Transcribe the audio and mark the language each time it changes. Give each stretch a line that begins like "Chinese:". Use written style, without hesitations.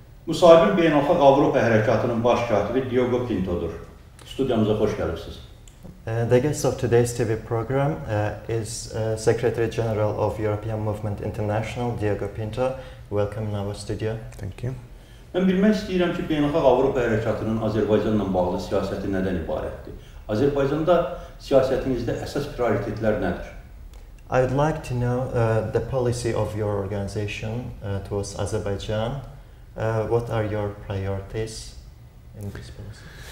Azerbaijani: Müsahibin Beynəlxalq Avropa Hərəkatinin Baş Katibi DİOGO PİNTO'dur. Studiyamıza xoş gəlibsiniz.
English: The guest of today's TV program is Secretary General of European Movement International, DİOGO PİNTO. Welcome in our studio. Thank you.
Azerbaijani: Mən bilmək istəyirəm ki, Beynəlxalq Avropa Hərəkatının Azərbaycanla bağlı siyasəti nədən ibarətdir? Azərbaycanda siyasətinizdə əsas prioritetlər nədir?
English: I would like to know the policy of your organization towards Azerbaijan. What are your priorities in this policy?